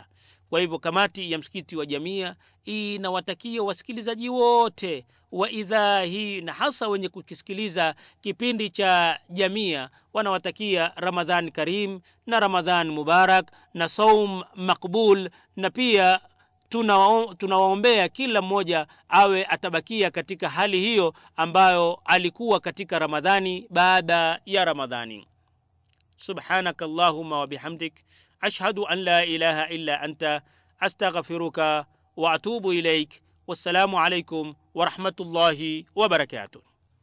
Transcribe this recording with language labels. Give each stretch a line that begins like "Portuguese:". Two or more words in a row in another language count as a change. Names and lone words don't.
Swahili: Kwa hivyo kamati ya msikiti wa Jamia inawatakia wasikilizaji wote wa idhaa hii, na hasa wenye kukisikiliza kipindi cha Jamia, wanawatakia
Arabic: رمضان كريم
Swahili: na
Arabic: رمضان مبارك
Swahili: na
Arabic: صوم مقبول,
Swahili: na pia tunawaombea kila mmoja awe atabakia katika hali hiyo ambayo alikuwa katika Ramadhani baada ya Ramadhani.
Arabic: سبحانك اللهم وبحمدك أشهد أن لا إله إلا أنت أستغفرك وأتوب إليك. والسلام عليكم ورحمة الله وبركاته.